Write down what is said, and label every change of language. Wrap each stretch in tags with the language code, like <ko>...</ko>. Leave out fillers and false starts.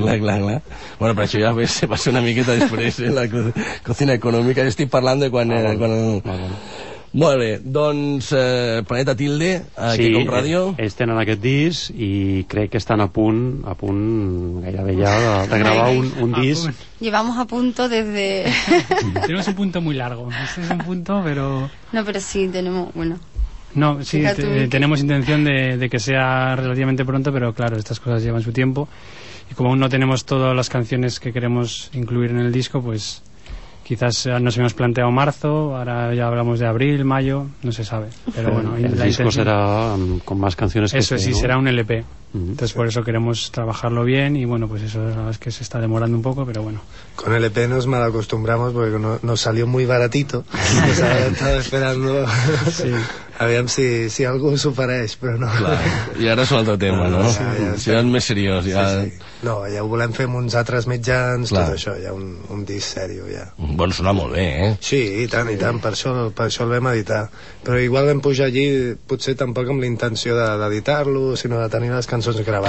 <ca>Bueno, per això ja se va ser una miqueta després, la cocina econòmica. Estic parlant de quan era... Molt bé, doncs Planeta Tilde, aquí sí, com ràdio. Ells tenen aquest disc i crec que estan a punt gairebé ja de gravar un disc.</ca> <es>Llevamos a punto desde... Tenemos un punto muy largo, este es un punto, pero... No, pero sí, tenemos, bueno... No, sí, tenemos intención de que sea relativamente pronto, pero claro, estas cosas llevan su tiempo. Y como aún no tenemos todas las canciones que queremos incluir en el disco, pues... Quizás nos habíamos planteado marzo, ahora ya hablamos de abril, mayo, no se sabe. Pero bueno, el disco será con más canciones que eso, sí, ¿no? Será un LP. Entonces por eso queremos trabajarlo bien, y bueno, pues eso es que se está demorando un poco, pero bueno. Con LP nos mal acostumbramos porque nos salió muy baratito. Nos estaba esperando. Sí.</es> <ca>Aviam si algú s'ho pareix, però no. Clar. I ara és un altre tema, no? Ja és més seriós. Ja... Sí, sí. No, ja ho volem fer amb uns altres mitjans, clar. Tot això, ja un disc sèrio, ja. Bueno, sona molt bé, eh? Sí, i tant, per això el vam editar. Però igual vam pujar allí, potser tampoc amb la intenció d'editar-lo, sinó de tenir les cançons gravades.</ca>